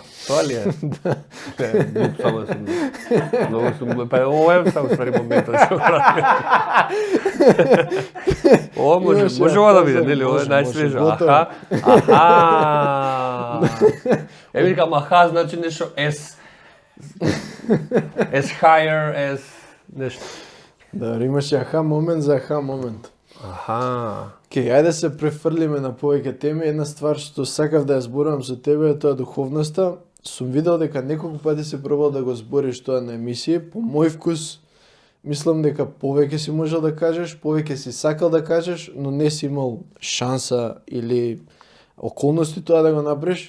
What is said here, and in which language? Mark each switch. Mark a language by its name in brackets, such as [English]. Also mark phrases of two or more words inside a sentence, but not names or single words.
[Macedonian] тоа ли е? Не, глуп само сум. Многу сум глуп. Па ова е само ствари моментот што правим. Ова може ова да биде, нели? Ова е најсвежо. Аха. Аха. Викам аха значи нешто [English] as higher as [Macedonian] нешто. Да, имаше аха момент за аха момент. Аха. Ајде се префрлиме на повеќе теми. Една ствар што сакав да ја зборувам со тебе е тоа духовноста. Сум видел дека неколку пати се пробал да го збориш тоа на емисија. По мој вкус, мислам дека повеќе си можел да кажеш, повеќе си сакал да кажеш, но не си имал шанса или околности тоа да го направиш.